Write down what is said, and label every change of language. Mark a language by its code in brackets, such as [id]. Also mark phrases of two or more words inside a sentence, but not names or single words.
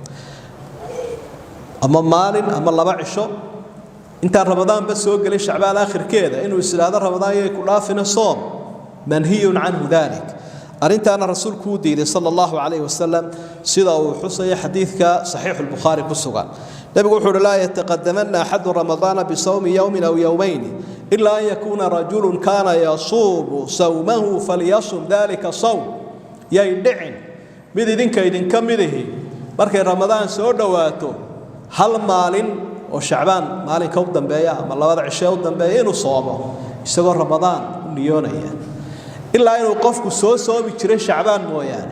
[so] ama maalin ama laba cisho intaan ramadaanba soo gelin shacbaan aakhirkeeda inuu islaado ramadaan yay ku dhaafina soom [ar] منهي عنه [so] dalik arintaana rasuulku uu diiday [ar] صلى الله عليه وسلم [so] sida uu xusay xadiidka sahih al-bukhari ku sugan nabigu wuxuu [ar] لا يتقدمن أحد رمضان بصوم يوم أو يومين إلا أن يكون رجل كان يصوم صومه فليصم ذلك [so] sawm yay dhicin mid idinka idin kamidahi markay ramadaan soo dhawaato hal maalin oo shacbaan maalin ka dambeeya ama labada cisho u dambeeya inuu soomo isagoo ramadaan u niyoonaya ilaa inuu qofku soo soomi jiray shacbaan mooyaane